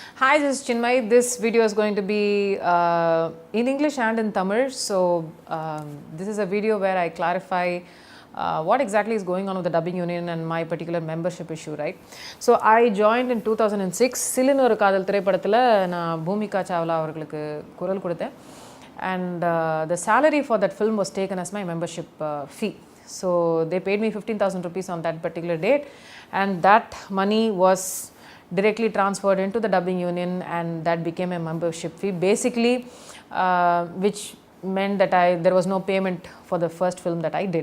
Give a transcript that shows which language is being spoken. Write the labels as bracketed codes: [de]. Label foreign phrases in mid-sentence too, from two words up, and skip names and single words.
[en] Hi, this is Chinmayi. This video is going to be in English and in Tamil. So, this is a video where I clarify what exactly is going on with the dubbing union and my particular membership issue, right? So, I joined in 2006. [ta] சில்லுனு ஒரு காதல் திரைப்படத்துல நா Bhumika Chawla அவர்களுக்கு குரல் கொடுத்தேன், [en] and the salary for that film was taken as my membership fee. So, they paid me 15,000 rupees on that particular date, and that money was directly transferred into the dubbing union, and that became a membership fee basically, which meant that there was no payment for the first film that I did.